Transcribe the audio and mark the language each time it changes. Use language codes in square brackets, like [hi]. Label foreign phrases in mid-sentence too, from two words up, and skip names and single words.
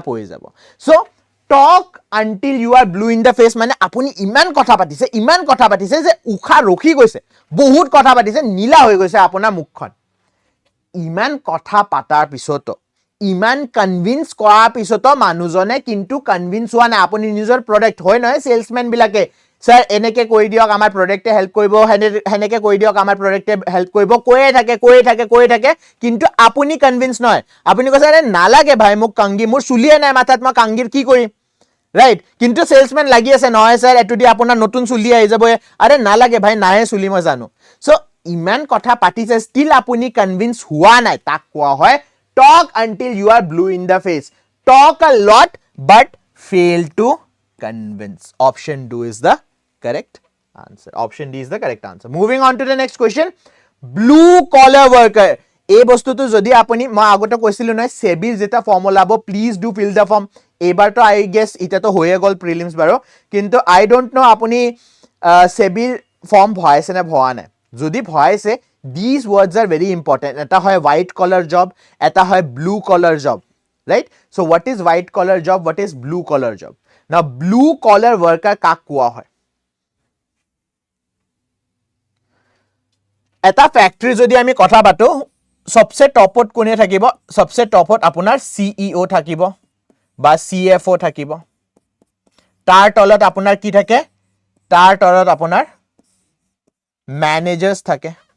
[as] পৰি যাব সো [en] talk until you are blue in the face [as] মানে আপুনি ইমান কথা পাতিছে যে উখা ৰখি গৈছে বহুত কথা পাতিছে নীলা হৈ গৈছে আপোনাৰ মুখখন ইমান কথা পাতাৰ পিছত ইমান কনভিন্স কৰা পিছত মানুহজনে কিন্তু কনভিন্স হোৱা নাই আপুনি নিজৰ প্ৰডাক্ট হয় নহয় সেলসম্যান বিলাকে স্যার এনেকে কৈ দিয়ক আমাৰ প্ৰডাক্টে হেল্প কৰিব হেনেকে কৈ দিয়ক আমাৰ প্ৰডাক্টে হেল্প কৰিব কৈয়ে থাকে কিন্তু আপুনি কনভিন্স নহয় আপুনি কৈছে আৰে নালাগে ভাই মোক কাংগি মোৰ চুলিয়ে নাই মাথাত মই কাংগিৰ কি কৰিম রাইট কিন্তু সেলসম্যান লাগি আছে নহয় স্যার এটো দি আপোনাৰ নতুন চুলি আহি যাব আৰে নালাগে ভাই নাহে চুলি মই জানো সো ইমান কথা পাতিছে স্টিল আপুনি কনভিন্স হোৱা নাই তাক কোৱা হয় [en] talk until you are blue in the face talk a lot but fail to convince option D is the correct answer option D is the correct answer moving on to the next question blue collar worker এই [as] বস্তুটো যদি আপুনি মই আগতে কৈছিল নহয় সেবিৰ যেটা ফৰ্ম ওলাব [en] please do fill the form [as] এবাৰ তো [en] I guess [as] এটা তো হয়ে গল প্রিলিমস বাৰো কিন্তু [en] I don't know [as] আপুনি সেবিৰ ফৰ্ম ভৰাইছে না ভৰা নাই যদি ভৰাইছে [en] these words are very important [as] এটা হয় [en] white collar job [as] এটা হয় [en] blue collar job right so what is white collar job what is blue collar job now blue collar worker [as] কাক কোৱা হয় এটা ফ্যাক্টরি যদি আমি কথা পাতো সবসে টপত কোনে থাকিব সবসে টপত আপোনাৰ সিইও থাকিব বা সিএফও থাকিব তাৰ তলত আপোনাৰ কি থাকে তাৰ তলত আপোনাৰ ম্যানেজার্স থাকে